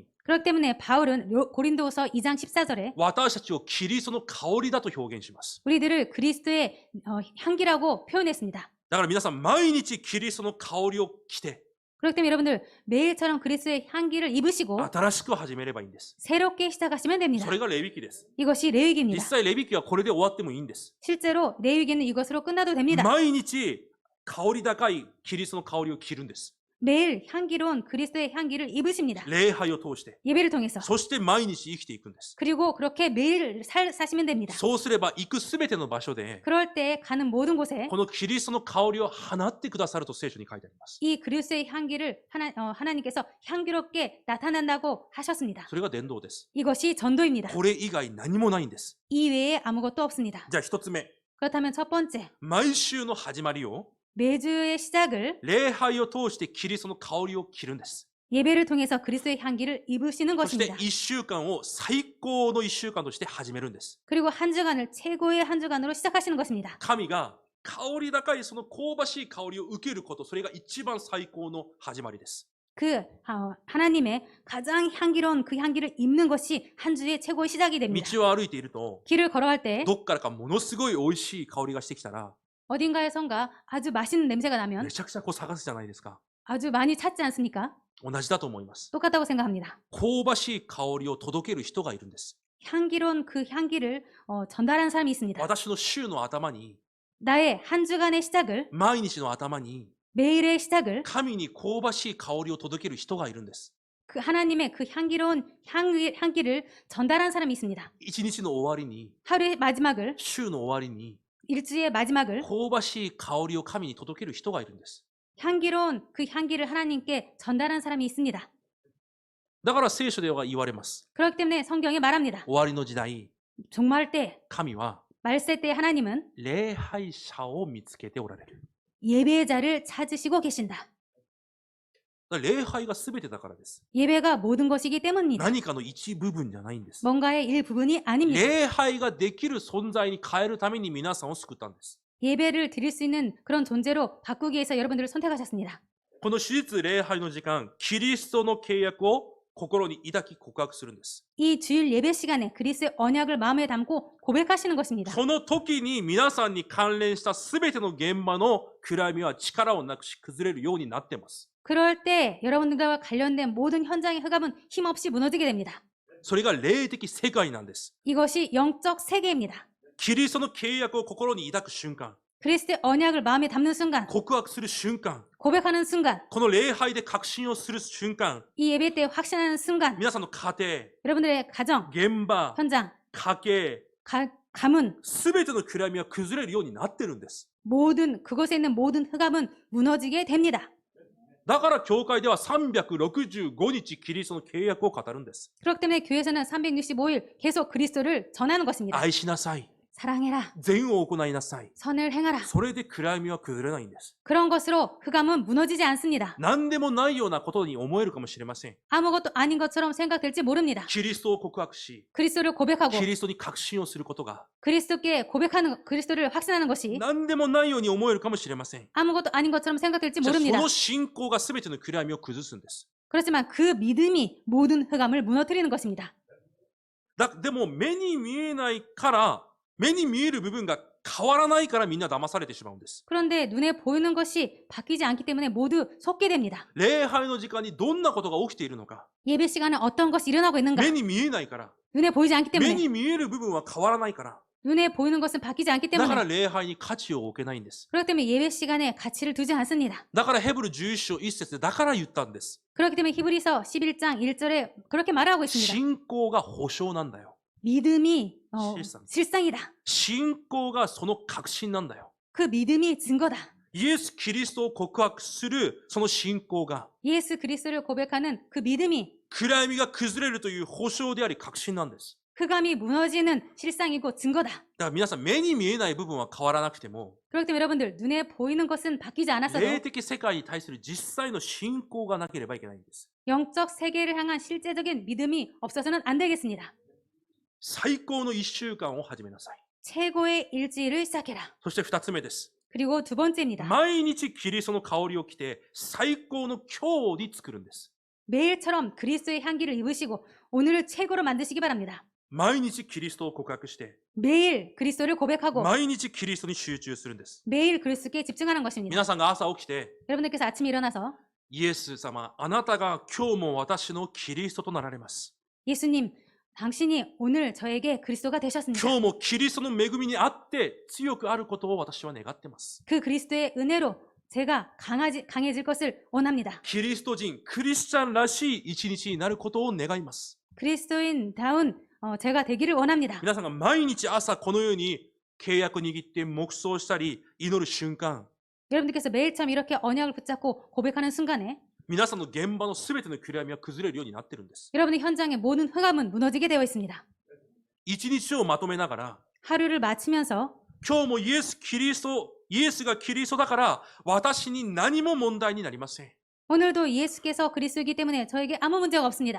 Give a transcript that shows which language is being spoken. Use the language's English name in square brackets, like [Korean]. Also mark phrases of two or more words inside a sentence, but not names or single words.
[Korean] 그렇기 때문에 바울은 고린도후서 2장 14절에 [Japanese] 私たちをキリストの香りだと表現します。 [Korean] 우리들을 그리스도의 향기라고 표현했습니다. [Japanese] だから皆さん毎日キリストの香りを着て、 [Korean] 그렇기 때문에 여러분들 매일처럼 그리스도의 향기를 입으시고 [Japanese] 新しく始めればいいんです。 [Korean] 새롭게 시작하시면 됩니다. [Japanese] それがレビ記です。 [Korean] 이것이 [Japanese] 実 [Korean] 레위기입니다. [Japanese] 際レビ記はこれで終わってもいいんです。 [Korean] 실제로 레위기는 이것으로 끝나도 됩니다. [Japanese] 毎日香り高いキリストの香りを着るんです。 [Korean] 매일 향기로운 그리스도의 향기를 입으십니다. [Japanese] 礼拝を通して。 [Korean] 예배를 통해서. [Japanese] そして毎日生きていくんです。 [Korean] 그리고 그렇게 매일 사시면 됩니다. [Japanese] そうすれば行くすべての場所で、 [Korean] 그럴 때 가는 모든 곳에 [Japanese] このキリストの香りを放ってくださると聖書に書いてあります。 [Korean] 이 그리스도의 향기를 하나님께서 향기롭게 나타난다고 하셨습니다. [Japanese] それが伝道です。 [Korean] 이것이 전도입니다. [Japanese] これ以外何もないんです。 [Korean] 이 외에 아무것도 없습니다. [Japanese] じゃあ一つ目、 [Korean] 그렇다면 첫 번째, [Japanese] 毎週の始まりを [Korean] 매주의 시작을 [Japanese] 礼拝を通してキリストの香りを着るんです。 [Korean] 예배를 통해서 그리스도의 향기를 입으시는 [Japanese] そして [Korean] 것입니다. [Japanese] 1週間を最高の1週間として始めるんです。 [Korean] 그리고 한 주간을 최고의 한 주간으로 시작하시는 것입니다. [Japanese] 神が香り高いその香ばしい香りを受けること、それが一番最高の始まりです。 [Korean] 하나님의 가장 향기로운 그 향기를 입는 것이 한 주의 최고의 시작이 됩니다. [Japanese] 道を歩いていると、 [Korean] 길을 걸어갈 때 [Japanese] どっからかものすごい美味しい香りがしてきたら、 [Korean] 어딘가에선가 아주 맛있는 냄새가 나면 [Japanese] めちゃくちゃこう探すじゃないですか。 [Korean] 아주 많이 찾지 않습니까? [Japanese] 同じだと思います。 [Korean] 똑같다고 생각합니다. [Japanese] 香ばしい香りを届ける人がいるんです。 [Korean] 향기로운 그 향기를 전달하는 사람이 있습니다. [Japanese] 私の週の頭に、 [Korean] 나의 한 주간의 시작을, [Japanese] 毎日の頭に、 [Korean] 매일의 시작을 [Japanese] 神に香ばしい香りを届ける人がいるんです。 [Korean] 그 하나님의 그 향기로운 향기를 전달하는 사람이 있습니다. [Japanese] 一日の終わりに、 [Korean] 하루의 마지막을, [Japanese] 週の終わりに、 [Korean] 일주의 마지막을 [Japanese] 香ばしい香りを神に届ける人がいるんです。 [Korean] 향기로운 그 향기를 하나님께 전달하는 사람이 있습니다. [Japanese] だから聖書では言われます。 [Korean] 그렇기 때문에 성경에 말합니다. [Japanese] 終わりの時代、 [Korean] 종말 때, [Japanese] 神は [Korean] 말세 때 하나님은 [Japanese] 礼拝者を見つけておられる。 [Korean] 예배자를 찾으시고 계신다. [Japanese] 礼拝が全てだからです。 [Korean] 예배가 모든 것이기 때문입니다. [Japanese] 何かの一部分じゃないんです。 [Korean] 뭔가의 일부분이 아닙니다. [Japanese] 礼拝ができる存在に変えるために皆さんを救ったんです。 [Korean] 예배를 드릴 수 있는 그런 존재로 바꾸기 위해서 여러분들을 선택하셨습니다. [Japanese] この手術礼拝の時間、キリストの契約を心に抱き告白するんです。 [Korean] 이 주일 예배 시간에 그리스도의 언약을 마음에 담고 고백하시는 것입니다. [Japanese] その時に皆さんに関連した全ての現場の暗闇は力をなくし崩れるようになっています。 [Korean] 그럴 때 여러분들과 관련된 모든 현장의 흑암은 힘없이 무너지게 됩니다. [Japanese] それが霊的世界なんです。 [Korean] 이것이 영적 세계입니다. [Japanese] キリストの契約を心に抱く瞬間、 [Korean] 그리스도의 언약을 마음에 담는 순간, [Japanese] 告白する瞬間、 [Korean] 고백하는 순간, [Japanese] この礼拝で確信をする瞬間、 [Korean] 이 예배 때 확신하는 순간, [Japanese] 皆さんの家庭、 [Korean] 여러분들의 가정, [Japanese] 現場、 [Korean] 현장, [Japanese] 家計、 [Korean] 가문, [Japanese] 全ての暗闇は崩れるようになってるんです。 [Korean] 모든 그곳에 있는 모든 흑암은 무너지게 됩니다. [Japanese] だから教会では365日キリストの契約を語るんです。 [Korean] 그렇기 때문에 교회에서는 365일 계속 그리스도를 전하는 것입니다. [Japanese] 愛しなさい。 [Korean] 사랑해라. [Japanese] 善を行いなさい。 [Korean] 선을 행하라. [Japanese] それで暗闇は崩れないんです。 [Korean] 그런 것으로 흑암은 무너지지 않습니다. [Japanese] 何でもないようなことに思えるかもしれません。 [Korean] 아무것도 아닌 것처럼 생각될지 모릅니다. [Japanese] キリストを告白し、 [Korean] 그리스도를 고백하고 [Japanese] キリストに確信をすることが [Korean] 그리스도께 고백하는 그리스도를 확신하는 것이 [Japanese] 何でもないように思えるかもしれません。 [Korean] 아무것도 아닌 것처럼 생각될지 [Japanese] じゃあそ [Korean] 모릅니다. [Japanese] の信仰が全ての暗闇を崩すんです。 [Korean] 그렇지만 그 믿음이 모든 흑암을 무너뜨리는 것입니다. [Japanese] でも目に見えないから、目に見える部分が変わらないからみんな騙されてしまうんです。 [Korean] 그런데 눈에 보이는 것이 바뀌지 않기 때문에 모두 속게 됩니다. [Japanese] 礼拝の時間にどんなことが起きているのか、 [Korean] 예배 시간에 어떤 것이 일어나고 있는가? [Japanese] 目に見えないから、 [Korean] 눈에 보이지 않기 [Japanese] 目 [Korean] 때문에 [Japanese] に見える部分は変わらないから、 [Korean] 눈에 보이는 것은 바뀌지 않기 [Japanese] だから [Korean] 때문에 [Japanese] 礼拝に価値を置けないんです。 [Korean] 그렇기 때문에 예배 시간에 가치를 두지 않습니다. [Japanese] だからヘブル11章1節でだから言ったんです。 [Korean] 그렇기 때문에 히브리서 11장 1절에 그렇게 말하고 있습니다. [Japanese] 信仰が保証なんだよ。 [Korean] 믿음이 실상. 실상이다. [Japanese] 信仰がその確信なんだよ。 [Korean] 그 믿음이 증거다. [Japanese] イエス・キリストを告白するその信仰が [Korean] 예수 그리스도를 고백하는 그 믿음이 [Japanese] 暗闇が崩れるという保証であり確信なんです。 [Korean] 흑암이 무너지는 실상이고 증거다. [Japanese] だから皆さん目に見えない部分は変わらなくても [Korean] 그렇기 때문에 여러분들 눈에 보이는 것은 바뀌지 않았어도 [Japanese] 霊的世界に対する実際の信仰がなければいけないんです。 [Korean] 영적 세계를 향한 실제적인 믿음이 없어서는 안 되겠습니다. [Japanese] 最高の1週間を始めなさい。 [Korean] 최고의 일주일을 시작해라. [Japanese] そして2つ目です。 [Korean] 그리고 두 번째입니다. [Japanese] 毎日キリストの香りを着て最高の今日に作るんです。 [Korean] 매일처럼 그리스도의 향기를 입으시고 오늘을 최고로 만드시기 바랍니다. [Japanese] 毎日キリストを告白して [Korean] 매일 그리스도를 고백하고 [Japanese] 毎日キリストに集中するんです。 [Korean] 매일 그리스도께 집중하는 것입니다. [Japanese] 皆さんが朝起きて [Korean] 여러분들께서 아침에 일어나서 [Japanese] イエス様、あなたが今日も私のキリストとなられます。 [Korean] 예수님, 당신이 오늘 저에게 그리스도가 되셨습니다. [Japanese] 今日もキリストの恵みにあって強くあることを私は願っています。 [Korean] 그 그리스도의 은혜로 제가 강해질 것을 원합니다. [Japanese] キリスト人、クリスチャンらしい一日になることを願います。 [Korean] 그리스도인다운 제가 되기를 원합니다. [Japanese] 皆さんが毎日朝このように契約握って黙想したり祈る瞬間、 [Korean] 여러분들께서 매일처럼 이렇게 언약을 붙잡고 고백하는 순간에 [Japanese] 皆さんの現場のすべての暗闇は崩れるようになっているんです。 [Korean] 여러분의 현장의 모든 흑암은 무너지게 되어 있습니다. [Japanese] 一日をまとめながら、 [Korean] 하루를 마치면서 [Japanese] 今日もイエスがキリストだから私に何も問題になりません。 [Korean] 오늘도 예수께서 그리스도이기 때문에 저에게 아무 문제가 없습니다.